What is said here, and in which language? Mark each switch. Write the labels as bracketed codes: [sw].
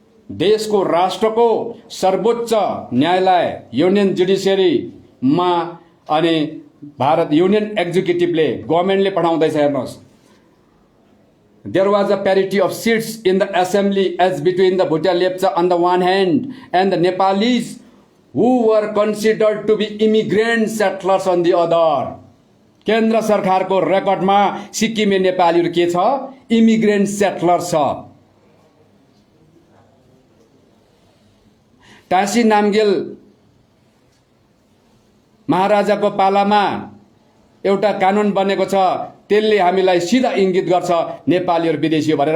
[ne] देशको राष्ट्रको सर्वोच्च न्यायालय युनियन जुडिसियरीमा अनि भारत युनियन एक्जिक्युटिभले गभर्मेन्टले पठाउँदैछ हेर्नुहोस्। [en] There was a parity of seats in the assembly as between the Bhutia Lepcha on the one hand and the Nepalis who were considered to be immigrant settlers on the other। [ne] केन्द्र सरकारको रेकर्डमा सिक्किमे नेपालीहरू के छ? Immigrant settler छ। टासी नामगेल महाराजाको पालामा एउटा कानुन बनेको छ, त्यसले हामीलाई सिधा इङ्गित गर्छ नेपालीहरू विदेशी हो भनेर।